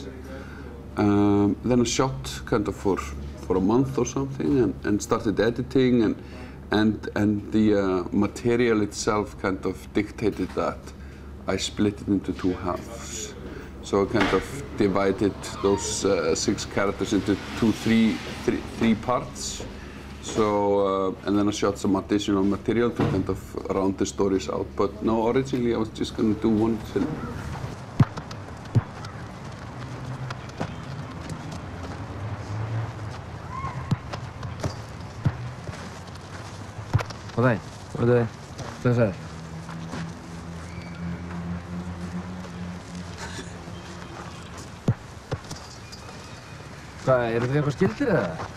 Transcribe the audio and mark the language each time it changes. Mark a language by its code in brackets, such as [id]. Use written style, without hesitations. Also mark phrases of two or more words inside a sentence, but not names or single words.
[en] Then I shot kind of for a month or something, and started editing, and the material itself kind of dictated that I split it into 2 halves. So I kind of divided those 6 characters into three parts. So and then I shot some additional material to kind of round the stories out. But no, originally I was just going to do one film. [is] Góðan daginn. Blessaður. Hvað, eru þið eitthvað skyldir eða?